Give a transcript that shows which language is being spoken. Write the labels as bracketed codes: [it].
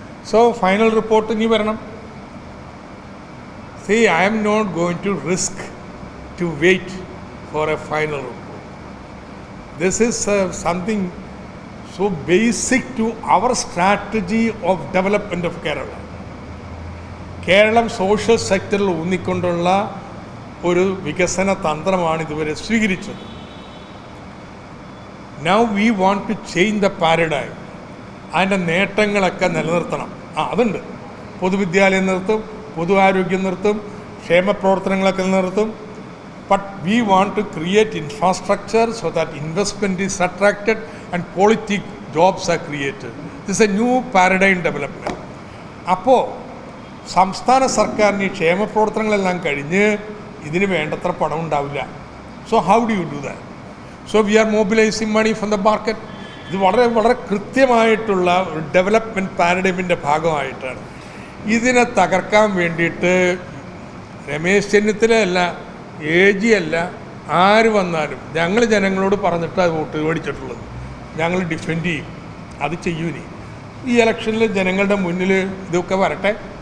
[en] So final report [ml] ഇനി വരണം. [en] See, I am not going to risk to wait for a final report. This is something so basic to our strategy of development of Kerala. [ml] Keralam social സെക്ടറിൽ ഊന്നിക്കൊണ്ടുള്ള ഒരു വികസന തന്ത്രമാണ് ഇതുവരെ സ്വീകരിച്ചത്. [en] Now we want to change the paradigm. [ml] അതിൻ്റെ നേട്ടങ്ങളൊക്കെ നിലനിർത്തണം. അതുണ്ട്. പൊതുവിദ്യാലയം നിർത്തും, പൊതു ആരോഗ്യം നിർത്തും, ക്ഷേമ പ്രവർത്തനങ്ങളൊക്കെ നിലനിർത്തും. [en] But we want to create infrastructure so that investment is attracted and quality jobs are created. This is a new paradigm development. [ml] അപ്പോൾ സംസ്ഥാന സർക്കാരിന് ഈ ക്ഷേമ പ്രവർത്തനങ്ങളെല്ലാം കഴിഞ്ഞ് ഇതിന് വേണ്ടത്ര പണം ഉണ്ടാവില്ല. [en] So how do you do that? So we are mobilizing money from the market. [ml] ഇത് വളരെ വളരെ കൃത്യമായിട്ടുള്ള ഒരു ഡെവലപ്മെൻറ്റ് പാരഡൈമിൻ്റെ ഭാഗമായിട്ടാണ്. ഇതിനെ തകർക്കാൻ വേണ്ടിയിട്ട് രമേശ് ചെന്നിത്തലയല്ല, AG അല്ല, ആര് വന്നാലും ഞങ്ങൾ ജനങ്ങളോട് പറഞ്ഞിട്ടാണ് വോട്ട് മേടിച്ചിട്ടുള്ളത്. ഞങ്ങൾ ഡിഫെൻഡ് ചെയ്യും, അത് ചെയ്യൂനി. ഈ ഇലക്ഷനിൽ ജനങ്ങളുടെ മുന്നിൽ ഇതൊക്കെ വരട്ടെ.